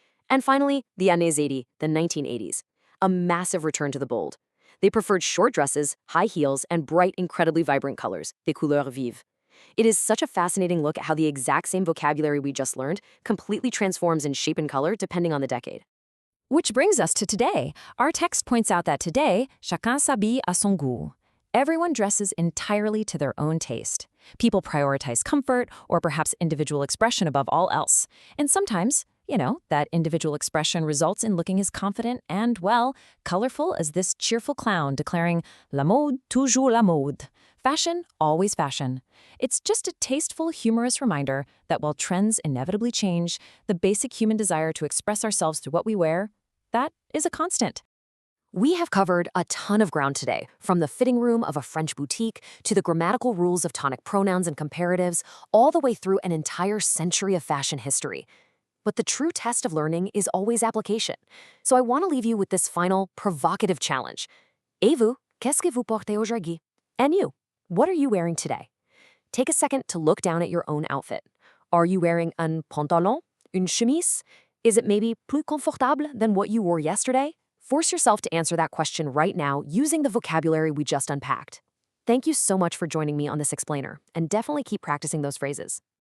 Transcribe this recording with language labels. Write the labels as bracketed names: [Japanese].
[English] And finally, the [French] années 80, [English] the 1980s. A massive return to the bold. They preferred short dresses, high heels, and bright, incredibly vibrant colors, [French] des couleurs vives. [English] It is such a fascinating look at how the exact same vocabulary we just learned completely transforms in shape and color depending on the decade. Which brings us to today. Our text points out that today, [French] chacun s'habille à son goût. [English] Everyone dresses entirely to their own taste. People prioritize comfort or perhaps individual expression above all else. And sometimes, that individual expression results in looking as confident and, well, colorful as this cheerful clown declaring [French] la mode, toujours la mode. [English] Fashion, always fashion. It's just a tasteful, humorous reminder that while trends inevitably change, the basic human desire to express ourselves through what we wear, that is a constant. We have covered a ton of ground today, from the fitting room of a French boutique to the grammatical rules of tonic pronouns and comparatives, all the way through an entire century of fashion history. But the true test of learning is always application. So I want to leave you with this final, provocative challenge. [French] Et vous, qu'est-ce que vous portez aujourd'hui? [English] And you, what are you wearing today? Take a second to look down at your own outfit. Are you wearing [French] un pantalon, une chemise? [English] Is it maybe [French] plus confortable [English] than what you wore yesterday? Force yourself to answer that question right now using the vocabulary we just unpacked. Thank you so much for joining me on this explainer, and definitely keep practicing those phrases.